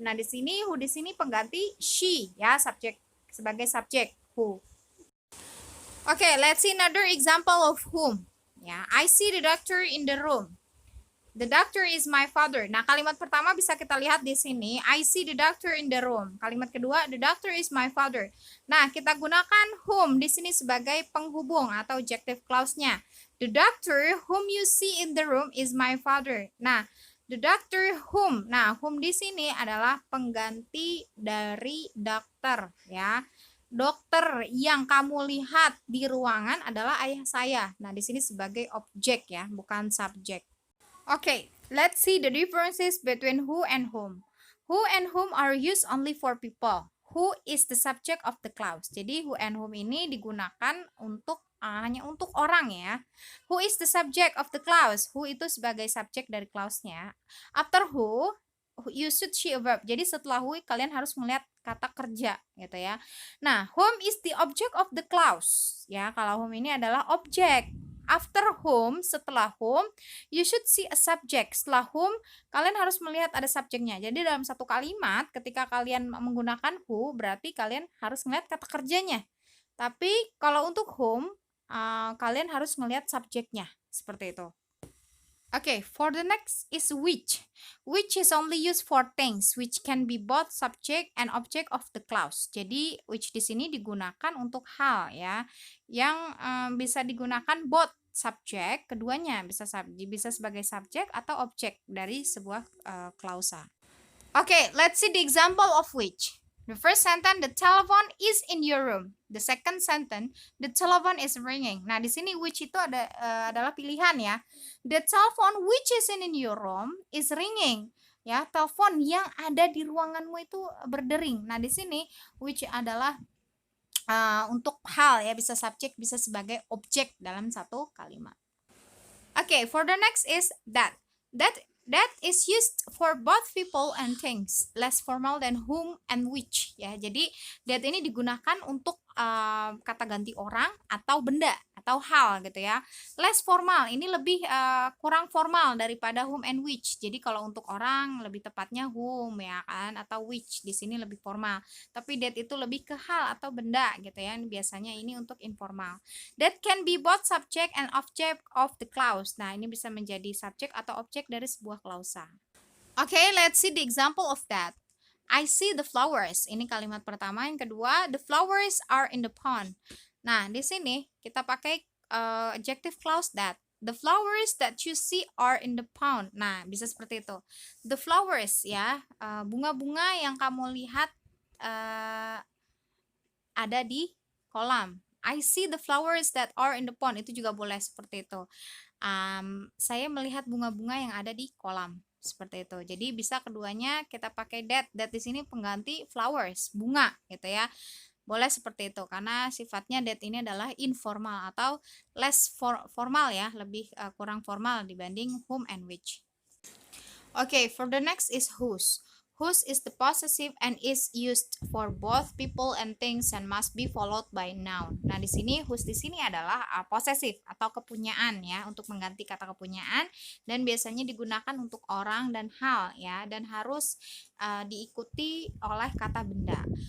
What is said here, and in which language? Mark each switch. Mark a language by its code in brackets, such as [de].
[id] Nah, di sini who di sini pengganti she ya, subjek sebagai subjek who. [en] Okay, let's see another example of whom. Ya, I see the doctor in the room. The doctor is my father. [id] Nah, kalimat pertama bisa kita lihat di sini. [en] I see the doctor in the room. [id] Kalimat kedua, [en] the doctor is my father. [id] Nah, kita gunakan whom di sini sebagai penghubung atau adjective clause-nya. [en] The doctor whom you see in the room is my father. Nah, the doctor whom. [id] Nah, whom di sini adalah pengganti dari dokter ya. Dokter yang kamu lihat di ruangan adalah ayah saya. Nah, di sini sebagai objek ya, bukan subjek. [en] Okay, let's see the differences between who and whom. Who and whom are used only for people. Who is the subject of the clause. [id] Jadi who and whom ini digunakan untuk hanya untuk orang ya. [en] Who is the subject of the clause. [id] Who itu sebagai subjek dari clause-nya. [en] After who, you should see a verb. [id] Jadi setelah who kalian harus melihat kata kerja gitu ya. [en] Nah, whom is the object of the clause. [id] Ya, kalau whom ini adalah objek. [en] After whom, setelah whom, you should see a subject. [id] Setelah whom, kalian harus melihat ada subjeknya. Jadi dalam satu kalimat, ketika kalian menggunakan who, berarti kalian harus melihat kata kerjanya. Tapi kalau untuk whom, kalian harus melihat subjeknya. Seperti itu. [en] Okay, for the next is which. Which is only used for things, which can be both subject and object of the clause. [id] Jadi, which di sini digunakan untuk hal ya, yang bisa digunakan [en] both subject, [id] keduanya bisa sebagai subjek atau objek dari sebuah klausa. [en] Okay, let's see the example of which. The first sentence, the telephone is in your room. The second sentence, the telephone is ringing. [id] Nah, di sini which itu adalah pilihan ya. [en] The telephone which is in your room is ringing. [id] Ya, telepon yang ada di ruanganmu itu berdering. Nah, di sini which adalah untuk hal ya, bisa subjek, bisa sebagai objek dalam satu kalimat. [en] Okay, for the next is that. That is used for both people and things, less formal than whom and which ya. [id] Jadi that ini digunakan untuk kata ganti orang atau benda atau hal gitu ya. Less formal, ini lebih kurang formal daripada whom and which. Jadi kalau untuk orang lebih tepatnya whom ya kan, atau which di sini lebih formal. Tapi that itu lebih ke hal atau benda gitu ya. Biasanya ini untuk informal. [en] That can be both subject and object of the clause. [id] Nah, ini bisa menjadi subjek atau objek dari sebuah klausa. [en] Okay, let's see the example of that. I see the flowers. [id] Ini kalimat pertama. Yang kedua, [en] the flowers are in the pond. [id] Nah, di sini kita pakai adjective clause that. [en] The flowers that you see are in the pond. [id] Nah, bisa seperti itu. The flowers ya, bunga-bunga yang kamu lihat ada di kolam. [en] I see the flowers that are in the pond. [id] Itu juga boleh seperti itu. Saya melihat bunga-bunga yang ada di kolam. Seperti itu. Jadi bisa keduanya kita pakai that. That di sini pengganti flowers, bunga gitu ya. Boleh seperti itu karena sifatnya that ini adalah informal atau less formal ya, lebih kurang formal dibanding whom and which. [en] Okay, for the next is whose. Whose is the possessive and is used for both people and things and must be followed by noun. [id] Nah, di sini whose di sini adalah possessive atau kepunyaan ya, untuk mengganti kata kepunyaan dan biasanya digunakan untuk orang dan hal ya, dan harus diikuti oleh kata benda.